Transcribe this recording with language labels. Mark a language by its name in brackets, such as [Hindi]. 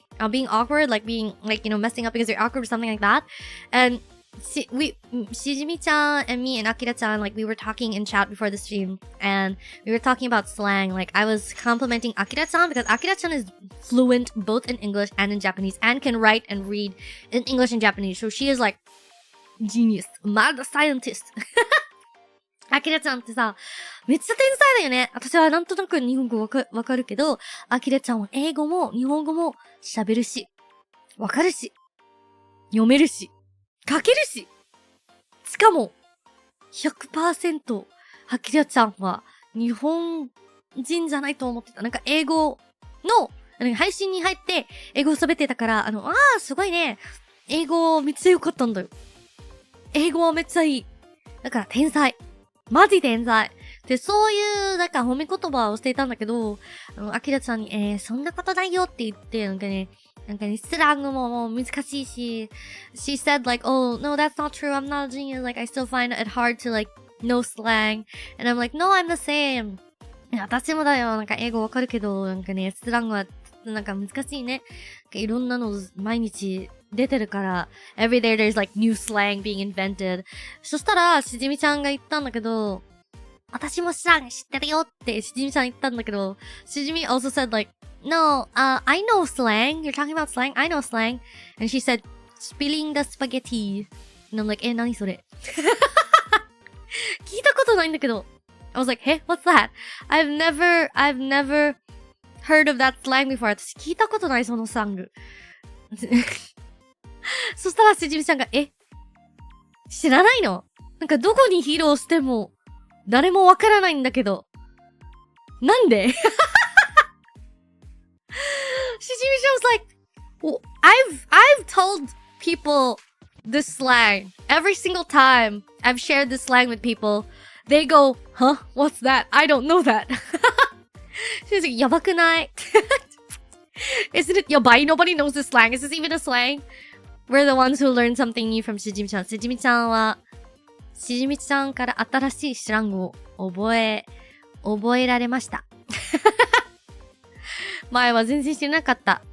[English] Being awkward, like being, like, you know, messing up because you're awkward or something like that. And Shijimi-chan and me and Akira-chan, like, we were talking in chat before the stream. And we were talking about slang. Like, I was complimenting Akira-chan because Akira-chan is fluent both in English and in Japanese and can write and read in English and Japanese. So she is like, genius. Mad scientist. [Japanese] アキラちゃんってさ、めっちゃ天才だよね。私はなんとなく日本語わかるけど、アキラちゃんは英語も日本語も喋るし、わかるし、読めるし、書けるし。しかも、100% アキラちゃんは日本人じゃないと思ってた。なんか英語の配信に入って英語を喋ってたから、すごいね。英語めっちゃ良かったんだよ。英語はめっちゃいい。だから天才。マジ天才。で、そういう、なんか褒め言葉をしていたんだけど、アキラちゃんに、そんなことないよって言って、なんかね、スラングも難しいし、 she said like, oh, no, that's not true. [English] I'm not a genius. Like, I still find it hard to like, know slang. And I'm like, no, I'm the same. [Japanese] 私もだよ。なんか英語わかるけど、なんかね、スラングは、なんか難しいね。 [English] いろんなの毎日出てるから、 every day there's like new slang being invented. [Japanese] そしたら、しじみちゃんが言ったんだけど、私もスラング知ってるよってしじみちゃん言ったんだけど、しじみ also said like, no, I know slang. [English] You're talking about slang? I know slang. And she said, spilling the spaghetti. [Japanese] And I'm like, 何それ聞いたことないんだけど。 [English] I was like, hey, what's that? I've never heard of that slang before. [Japanese] 私聞いたことない、そのスラング。そしたらしじみちゃんが、知らないの？なんかどこに披露しても誰もわからないんだけど。なんで？ [English] Shijimi-chan was like, well, I've told people this slang every single time I've shared this slang with people. They go, huh? What's that? I don't know that. She's like, やばくない? Isn't it やばい? Nobody knows this slang. Is this even a slang? We're the ones who learned something new from Shijimi-chan. [Japanese] Shijimi-chan は、しじみちゃんから新しいスラングを覚えられました。前は全然知らなかった。